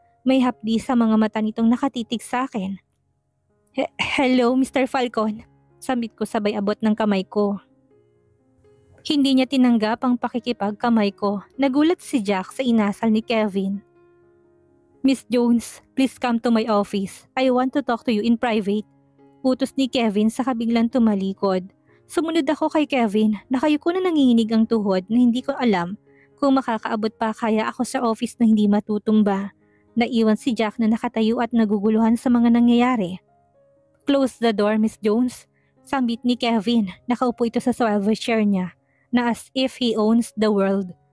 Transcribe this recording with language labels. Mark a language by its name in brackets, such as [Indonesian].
[Filipino] May hapdi sa mga mata nitong nakatitig sa akin. [English] Hello, Mr. Falcon. [Filipino] Sambit ko sabay abot ng kamay ko. Hindi niya tinanggap ang pakikipagkamay ko. Nagulat si Jack sa inasal ni Kevin. [English] Miss Jones, please come to my office. I want to talk to you in private. [Filipino] Utos ni Kevin sa kabiglang tumalikod. Sumunod ako kay Kevin, nakayuko na nanginginig ang tuhod na hindi ko alam kung makakaabot pa kaya ako sa office na hindi matutumba. Naiwan si Jack na nakatayo at naguguluhan sa mga nangyayari. [English] Close the door, Miss Jones. [Filipino] Sambit ni Kevin, nakaupo ito sa swivel chair niya na [English] as if he owns the world.